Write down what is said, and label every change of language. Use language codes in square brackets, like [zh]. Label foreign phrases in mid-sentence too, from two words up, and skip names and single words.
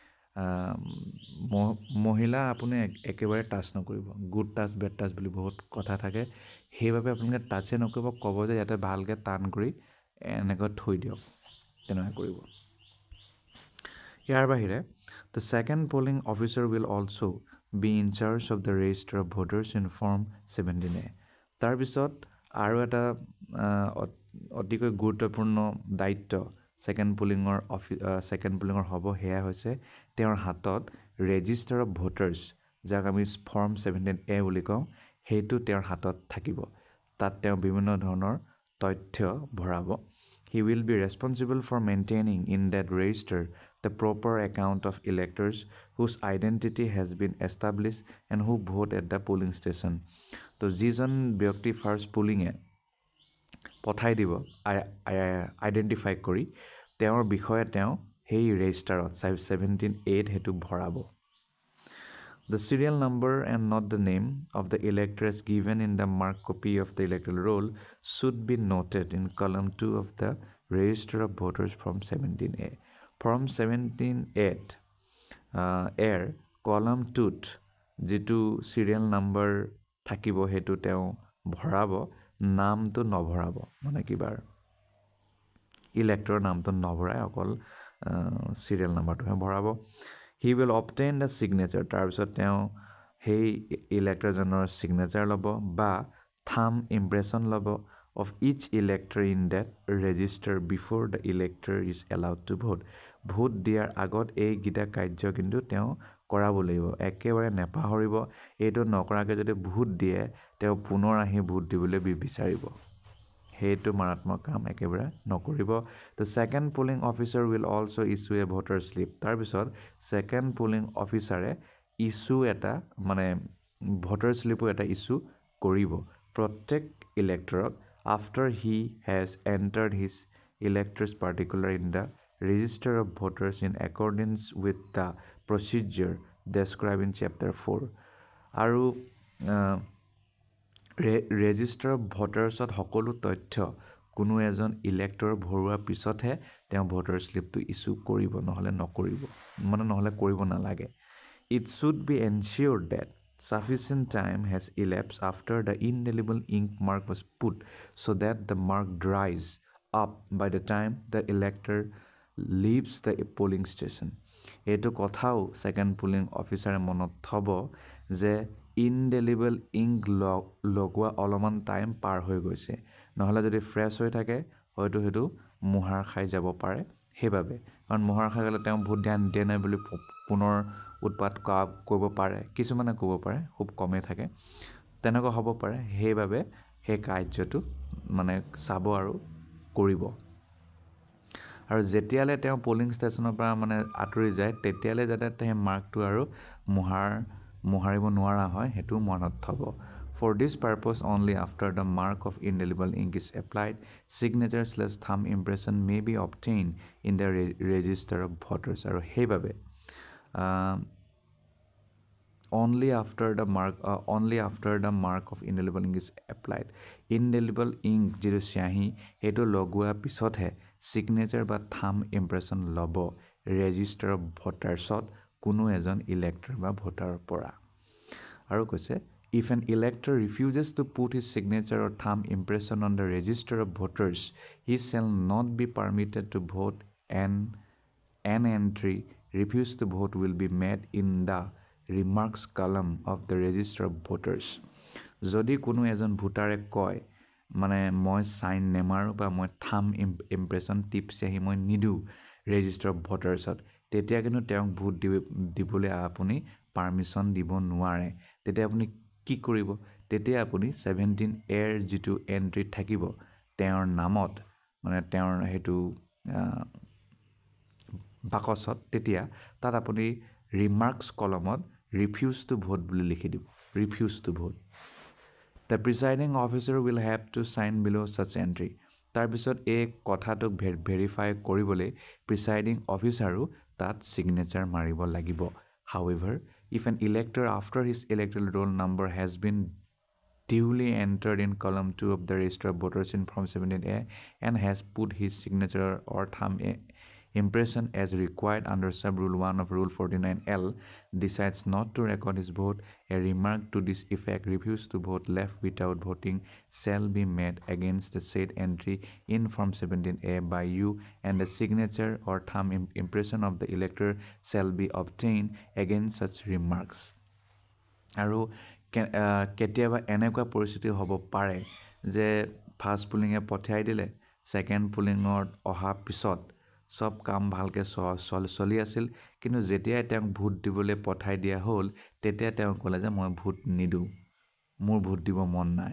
[as] মহিলা আপুনি একেবাৰে টাচ নকৰিব, [en] good touch bad touch [as] বুলি বহুত কথা থাকে, সেইবাবে আপোনালোকে টাচে নকৰিব, ক'ব যে ইয়াতে ভালকৈ টান কৰি এনেকৈ থৈ দিয়ক, তেনেকৈ কৰিব। ইয়াৰ বাহিৰে [en] the second polling officer will also' be in charge of the register of voters in Form 17A. [as] তাৰপিছত আৰু এটা অতিকৈ গুৰুত্বপূৰ্ণ দায়িত্ব ছেকেণ্ড পুলিঙৰ হ'ব সেয়া হৈছে তেওঁৰ হাতত [en] register of voters [as] যাক আমি ফৰ্ম 17A বুলি কওঁ সেইটো তেওঁৰ হাতত থাকিব তাত তেওঁ বিভিন্ন ধৰণৰ তথ্য ভৰাব [en] He will be responsible for maintaining in that register the proper account of electors whose identity has been established and who vote at the polling station. [as] তো যিজন ব্যক্তি ফাৰ্ষ্ট পুলিঙে পঠাই দিব আইডেণ্টিফাই কৰি তেওঁৰ বিষয়ে তেওঁ সেই ৰেজিষ্টাৰত 17A সেইটো ভৰাব [en] The serial number and not the name of the elector as given in the marked copy of the electoral roll should be noted in column 2 of the Register of Voters Form 17A. [as] Form 17A এৰ column 2ত যিটো serial number থাকিব হেতু তেওঁ ভৰাব নামটো নভৰাব মানে কিবাৰ ইলেক্টৰৰ নামটো নভৰাই অকল serial numberটোহে ভৰাব [en] He will obtain the signature [as] তাৰপিছত তেওঁ সেই ইলেক্টৰজনৰ signature ল'ব বা [en] thumb impression ল'ব of each elector in that register before the elector is allowed to vote [as] ভোট দিয়াৰ আগত এই গিটা কাৰ্য কিন্তু তেওঁ কৰাব লাগিব একেবাৰে নেপাহৰিব এইটো নকৰাকৈ যদি ভোট দিয়ে তেওঁ পুনৰ আহি ভোট দিবলৈ বিচাৰিব সেইটো মাৰাত্মক কাম একেবাৰে নকৰিব [en] the second polling officer will also issue a voter slip [as] তাৰপিছত [en] second polling officer issue [as] এটা মানে [en] voter slip [as] এটা issue কৰিব প্ৰত্যেক ইলেক্টৰক [en] after he has entered his electors particular in the register of voters in accordance with the procedure described in chapter 4 [as] আৰু ৰেজিষ্টাৰ অফ ভোটাৰ্ছত সকলো তথ্য কোনো এজন ইলেক্টৰ ভৰোৱাৰ পিছতহে তেওঁ ভোটাৰ স্লিপটো ইছ্যু কৰিব নহলে নকৰিব মানে নহলে কৰিব নালাগে [en] It should be ensured that sufficient time has elapsed after the indelible ink mark was put so that the mark dries up by the time the elector leaves the polling station. [as] এইটো কথাও [en] second polling officer [as] মনত থব যে [en] indelible ink [as] লগোৱা অলপমান টাইম পাৰ হৈ গৈছে নহলে যদি ফ্ৰেছ হৈ থাকে হয়তো হেতু মুহাৰ খাই যাব পাৰে হেবাবে কাৰণ মুহাৰ খাই গলে তেওঁ ভোট ধ্যান দিয়ে নাই বুলি পুনৰ উৎপাত কৰিব পাৰে কিছুমানে ক'ব পাৰে খুব কমে থাকে তেনেকুৱা হ'ব পাৰে হেবাবে হে কাৰ্যটো মানে চাব আৰু কৰিব আৰু যেতিয়ালে তেওঁ পোলিং ষ্টেচনৰ পৰা মানে আঁতৰি যায় তেতিয়ালে যাতে তে মাৰ্কটো আৰু মুহাৰিব নোৱাৰা হয় হেতু মনত থব [en] For this purpose only after the mark of indelible ink is applied signature/thumb impression may be obtained in the register of voters [as] আৰু হেবাবে [en] only after the mark of indelible ink is applied indelible ink [as] যিটো স্যাহী হেতু লগোৱা পিছতহে [en] signature বা thumb impression লব register of votersত [as] কোনো এজন ইলেক্টৰ বা ভোটাৰৰ পৰা আৰু কৈছে [en] If an elector refuses to put his signature or thumb impression on the register of voters, he shall not be permitted to vote and an entry refused to vote will be made in the remarks column of the register of voters. [as] যদি কোনো এজন ভোটাৰে কয় মানে মই সাইন নেমাৰো বা মই [en] thumb impression [as] টিপছ আহি মই নিদু [en] register of votersত [as] তেতিয়া কিন্তু তেওঁক ভোট দিবলৈ আপুনি পাৰমিশন দিব নোৱাৰে তেতিয়া আপুনি কি কৰিব তেতিয়া আপুনি 17A এৰ যিটো এন্ট্ৰি থাকিব তেওঁৰ নামত মানে তেওঁৰ হেতু বাকছত তেতিয়া তাত আপুনি ৰিমাৰ্কস কলমত [en] refuse to vote [as] বুলি লিখি দিব [en] refuse to vote The presiding officer will have to sign below such entry [as] তাৰ পিছত এই কথাটোক ভেৰিফাই কৰিবলৈ প্ৰিসাইডিং অফিচাৰো তাত সিগনেচাৰ মাৰিব লাগিব [en] However, if an elector after his electoral roll number has been duly entered in column 2 of the register of voters in Form 17A and has put his signature or thumb impression as required under sub-rule 1 of Rule 49L, decides not to record his vote, a remark to this effect refused to vote left without voting shall be made against the said entry in Form 17A by you and the signature or thumb impression of the elector shall be obtained against such remarks. [as] আৰু কেতিয়াবা এনেকুৱা পৰিস্থিতি হ'ব পাৰে যে ফাৰ্ষ্ট পুলিঙে পঠিয়াই দিলে, ছেকেণ্ড পুলিঙত অহাৰ পিছত চব কাম ভালকৈ চলি আছিল, কিন্তু যেতিয়াই তেওঁক ভোট দিবলৈ পঠাই দিয়া হ'ল, তেতিয়া তেওঁ ক'লে যে মই ভোট নিদিওঁ, মোৰ ভোট দিব মন নাই।